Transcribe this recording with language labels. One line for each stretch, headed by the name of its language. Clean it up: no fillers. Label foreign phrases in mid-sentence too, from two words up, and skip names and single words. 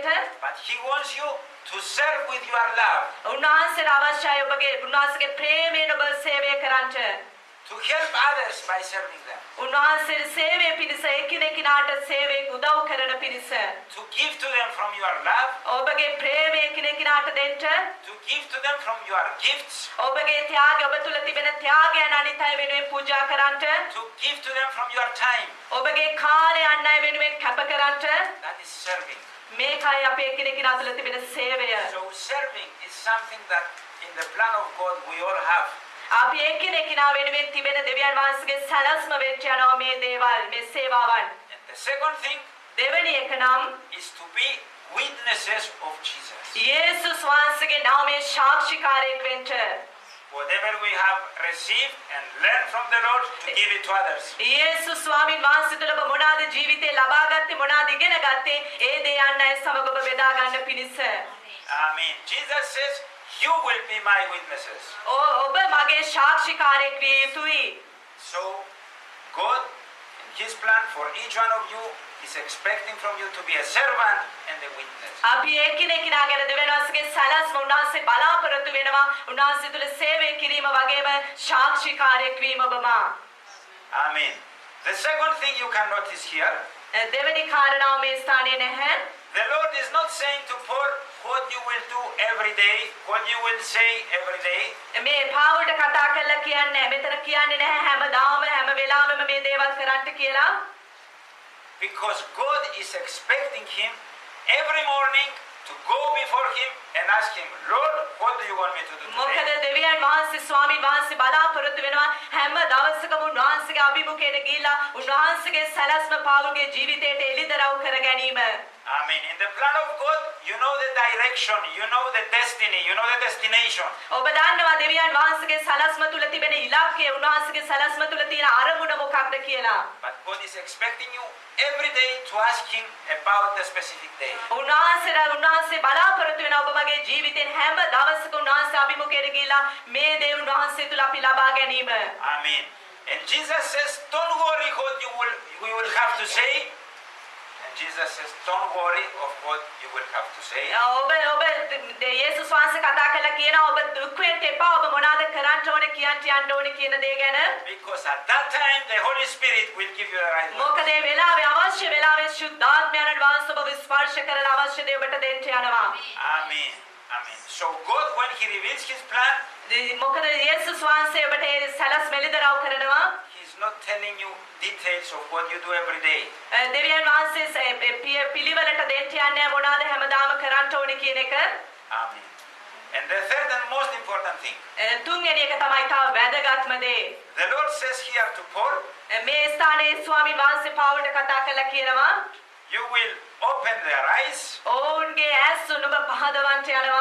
English: but he wants you to serve with your love,
Sinhala: උන්වහන්සේට අවශ්‍යයි ඔබගේ උන්වහන්සේගේ ප්‍රේමයෙන් ඔබ සේවය කරන්නට
English: to help others by serving them,
Sinhala: උන්වහන්සේ සේවය පිණිස එකිනෙකාට සේවය උදව් කරන පිණිස
English: to give to them from your love,
Sinhala: ඔබගේ ප්‍රේමය එකිනෙකාට දෙන්න
English: to give to them from your gifts,
Sinhala: ඔබගේ ත්‍යාගය ඔබ තුල තිබෙන ත්‍යාගයන් අනිත් අය වෙනුවෙන් පූජා කරන්නට
English: to give to them from your time.
Sinhala: ඔබගේ කාලය අන් අය වෙනුවෙන් කැප කරන්නට
English: That is serving.
Sinhala: මේකයි අපේ එකිනෙකා තුල තිබෙන සේවය.
English: So serving is something that in the plan of God we all have.
Sinhala: අපි එකිනෙකා වෙනුවෙන් තිබෙන දෙවියන් වහන්සේගේ සැලැස්ම වෙච්ච යනවා මේ දේවල් මේ සේවාවන්.
English: And the second thing
Sinhala: දෙවෙනි එක නම්
English: is to be witnesses of Jesus.
Sinhala: යේසුස් වහන්සේගේ නාමයේ සාක්ෂිකාරයෙක් වෙන්න.
English: Whatever we have received and learned from the Lord, to give it to others.
Sinhala: යේසුස් ස්වාමීන් වහන්සේ තුළ ඔබ මොනවාද ජීවිතේ ලබා ගත්තේ මොනවාද ඉගෙන ගත්තේ ඒ දේ අන් අය සමග ඔබ බෙදා ගන්න පිණිස.
English: Amen. Jesus says, you will be my witnesses.
Sinhala: ඔබ මගේ සාක්ෂිකාරයෙක් විය යුතුයි.
English: So God in his plan for each one of you is expecting from you to be a servant and a witness.
Sinhala: අපි එකිනෙකා ගැන දෙවියන් වහන්සේගේ සැලැස්ම උන්වහන්සේ බලාපොරොත්තු වෙනවා උන්වහන්සේ තුළ සේවය කිරීම වගේම සාක්ෂිකාරයෙක් වීම ඔබම.
English: Amen. The second thing you can notice here,
Sinhala: දෙවෙනි කාරණාව මේ ස්ථානයේ නැහැ.
English: the Lord is not saying to Paul what you will do every day, what you will say every day.
Sinhala: මේ පාවුලට කතා කරලා කියන්නේ මෙතන කියන්නේ නැහැ හැමදාම හැම වෙලාවෙම මේ දේවල් කරන්න කියලා.
English: Because God is expecting him every morning to go before Him and ask Him, Lord, what do you want me to do
Sinhala: මොකද
English: today?
Sinhala: දෙවියන් වහන්සේ ස්වාමීන් වහන්සේ බලාපොරොත්තු වෙනවා හැම දවසකම උන්වහන්සේගේ අභිමුඛයට ගිහිලා උන්වහන්සේගේ සැලැස්ම පාවුගේ ජීවිතයට එළිදරව් කර ගැනීම.
English: Amen. In the plan of God, you know the direction, you know the destiny, you know the destination.
Sinhala: ඔබ දන්නවා දෙවියන් වහන්සේගේ සැලැස්ම තුල තිබෙන ඉලක්කය උන්වහන්සේගේ සැලැස්ම තුල තියෙන අරමුණ මොකක්ද කියලා.
English: But God is expecting you every day to ask Him about the specific day.
Sinhala: උන්වහන්සේ බලාපොරොත්තු වෙන ඔබ මගේ ජීවිතෙන් හැම දවසක උන්වහන්සේ අභිමුඛයට ගිහිලා මේ දේ උන්වහන්සේ තුල අපි ලබා ගැනීම.
English: Amen. And Jesus says, don't worry what you will have to say. And Jesus says, don't worry of what you will have to say.
Sinhala: ඔබ යේසුස් වහන්සේ කතා කළා කියනවා ඔබ දුක් වෙන්න එපා ඔබ මොනවාද කරන්න ඕනේ කියන්න යන්න ඕනේ කියන දේ ගැන.
English: Because at that time the Holy Spirit will give you the right word.
Sinhala: මොකද මේ වෙලාවේ අවශ්‍ය වෙලාවේ ශුද්ධාත්මයන් වහන්සේ ඔබව ස්පර්ශ කරලා අවශ්‍ය දේ ඔබට දෙන්න යනවා.
English: Amen. Amen. So God, when He reveals His plan,
Sinhala: මොකද යේසුස් වහන්සේ ඔබට ඒ සැලැස්ම එළිදරව් කරනවා.
English: He's not telling you details of what you do every day.
Sinhala: දෙවියන් වහන්සේ පිළිවෙලට දෙන්න යන්නේ මොනවාද හැමදාම කරන්න ඕනේ කියන එක.
English: Amen. And the third and most important thing,
Sinhala: තුන්වෙනි එක තමයි තා වැදගත්ම දේ.
English: the Lord says here to Paul,
Sinhala: මේ ස්ථානයේ ස්වාමීන් වහන්සේ පාවුලට කතා කළා කියනවා
English: you will open their eyes.
Sinhala: ඔවුන්ගේ ඇස් උණුබ පහදවන්ට යනවා.